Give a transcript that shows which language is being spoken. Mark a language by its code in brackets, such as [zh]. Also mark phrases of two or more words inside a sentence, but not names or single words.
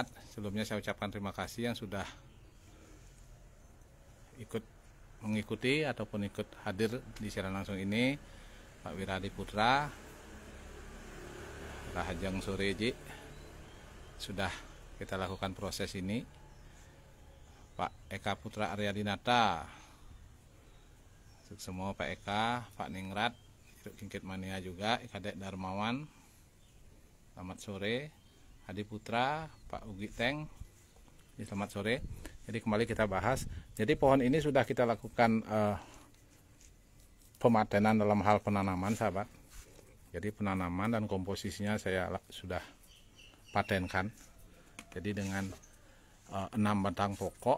[id] Sebelumnya saya ucapkan terima kasih yang sudah ikut mengikuti ataupun ikut hadir di siaran langsung ini. Pak Wiradi Putra, Rahajang Sore Ji, sudah kita lakukan proses ini. Pak Eka Putra Aryadinata, semua Pak Eka, Pak Ningrat, Jeruk Kingkit Mania juga, Kadek Darmawan, selamat sore. Hadi Putra, Pak Ugi Teng, selamat sore. Jadi kembali kita bahas. Jadi pohon ini sudah kita lakukan pematenan dalam hal penanaman, sahabat. Jadi penanaman dan komposisinya saya sudah patenkan. Jadi dengan 6 batang pokok.